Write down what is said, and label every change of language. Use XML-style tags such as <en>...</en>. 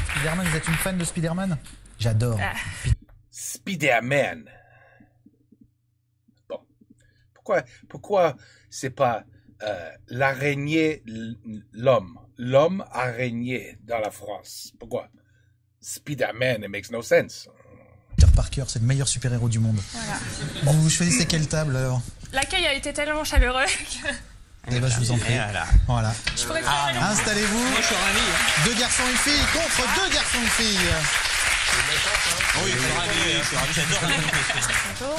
<fr>Spider-Man, vous êtes une fan de Spider-Man? J'adore. Spider-Man. Bon. Pourquoi c'est pas l'araignée, l'homme? L'homme araignée dans la France. Pourquoi?</fr> <en>Spider-Man, it makes no sense.</en> <fr>Peter Parker, c'est le meilleur super-héros du monde. Voilà. Vous choisissez quelle table alors? L'accueil a été tellement chaleureux que Eh ben, je vous en prie. Voilà. je pourrais faire Installez-vous. Moi, je suis ravi. Hein. 2 garçons et une fille contre 2 garçons et une fille. Oui, je suis ravi, j'adore.</fr>